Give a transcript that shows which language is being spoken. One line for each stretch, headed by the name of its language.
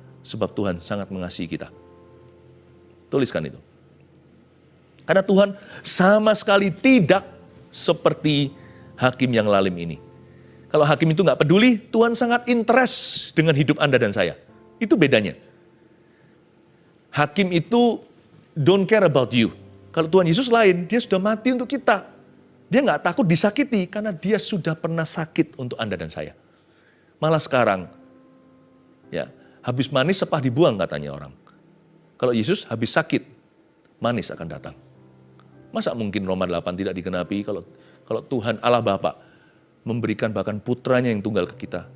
Indonesian: Sebab Tuhan sangat mengasihi kita. Tuliskan itu. Karena Tuhan sama sekali tidak seperti hakim yang lalim ini. Kalau hakim itu nggak peduli, Tuhan sangat interest dengan hidup Anda dan saya. Itu bedanya. Hakim itu
English: don't care about you.
Indonesian: Kalau Tuhan Yesus lain, dia sudah mati untuk kita. Dia nggak takut disakiti karena dia sudah pernah sakit untuk Anda dan saya. Malah sekarang, ya habis manis sepah dibuang katanya orang. Kalau Yesus habis sakit, manis akan datang. Masa mungkin Roma 8 tidak digenapi kalau Tuhan Allah Bapa memberikan bahkan putranya yang tunggal ke kita.